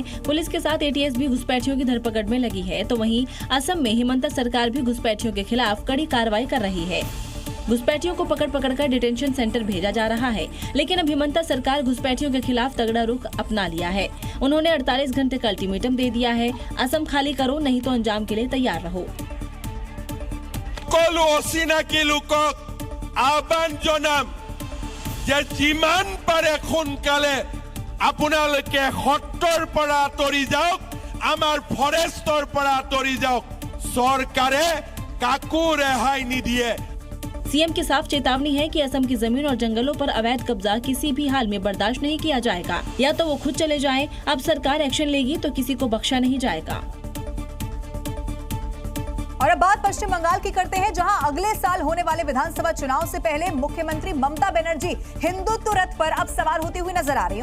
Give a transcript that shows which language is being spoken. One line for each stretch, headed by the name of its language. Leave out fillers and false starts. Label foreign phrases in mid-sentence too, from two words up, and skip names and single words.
Hindi: पुलिस के साथ एटीएस भी घुसपैठियों की धरपकड़ में लगी है। तो वहीं असम में हेमंता सरकार भी घुसपैठियों के खिलाफ कड़ी कार्रवाई कर रही है। घुसपैठियों को पकड़ कर
English: detention center
Hindi: भेजा जा रहा है। लेकिन अब हेमंता सरकार घुसपैठियों के खिलाफ तगड़ा रुख अपना लिया है। उन्होंने 48 घंटे का अल्टीमेटम दे दिया है। असम खाली करो, नहीं तो अंजाम के लिए तैयार रहो।
Assamese: আহ্বান জনাম যে যিমান পাৰে সোনকালে আপোনালোকে সত্ৰৰ পৰা আঁতৰি যাওক, আমাৰ ফৰেষ্টৰ পৰা আঁতৰি যাওক। চৰকাৰে কাকো ৰেহাই নিদিয়ে।
Hindi: सीएम की साफ चेतावनी है कि असम की जमीन और जंगलों पर अवैध कब्जा किसी भी हाल में बर्दाश्त नहीं किया जाएगा। या तो वो खुद चले जाएं, अब सरकार एक्शन लेगी तो किसी को बख्शा नहीं जाएगा। और अब बात पश्चिम बंगाल की करते हैं, जहां अगले साल होने वाले विधानसभा चुनाव से पहले मुख्यमंत्री ममता बनर्जी हिंदुत्व रथ पर अब सवार होती हुई नजर आ रही हैं।